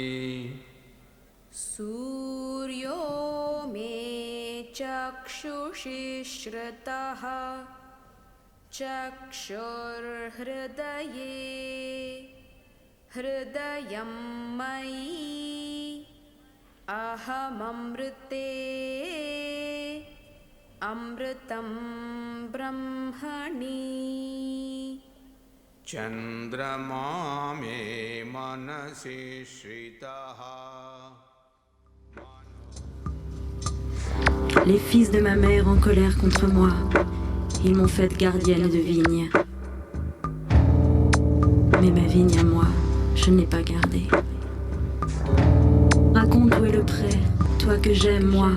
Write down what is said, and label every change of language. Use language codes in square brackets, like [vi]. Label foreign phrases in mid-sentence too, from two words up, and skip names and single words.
[sa] सूर्यो मे चक्षुषि श्रुतः चक्षुर्हृदये हृदयं मयि अहममृते अमृतं ब्रह्मणि चन्द्रमा मे मनसि श्रितः. [fr] Les fils de ma mère en colère contre moi, ils m'ont faite gardienne de vigne. Mais ma vigne à moi, je ne l'ai pas gardée. Raconte où est le pré, toi que j'aime, moi.